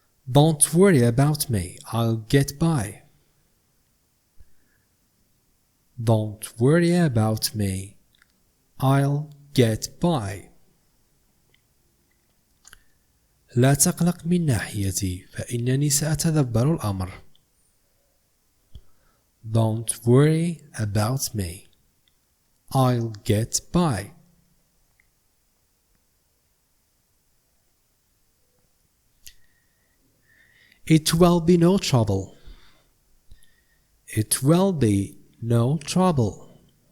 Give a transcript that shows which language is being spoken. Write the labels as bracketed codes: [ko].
[en] Don't worry about me, I'll get by. Don't worry about me, I'll get by. [ar] لا تقلق من ناحيتي فإنني سأتدبر الأمر. [en] Don't worry about me, I'll get by. It will be no trouble. It will be no trouble.